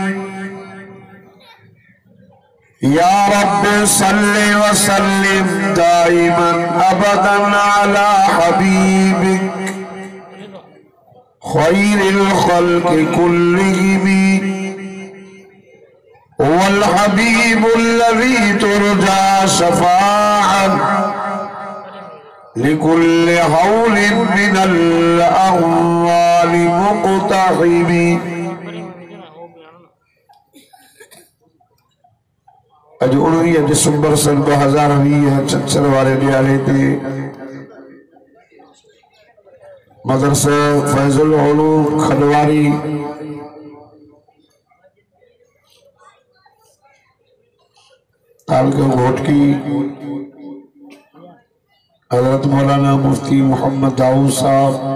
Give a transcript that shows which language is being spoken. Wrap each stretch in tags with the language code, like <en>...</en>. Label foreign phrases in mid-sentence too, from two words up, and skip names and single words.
<ar>يا رب صل وسلم دائما أبدا على حبيبك خير الخلق كلهم. هو الحبيب الذي ترجى شفاعة لكل هول من الأهوال مقتحم.</ar> <sd>अज 19 दिसंबर सन 2020 चंचल वाले ॾियारे ते मदरसा फैजुल उलूम खंडवारी तालका घोटकी हजरत मौलाना मुफ्ती मोहम्मद दाऊद साहब,</sd>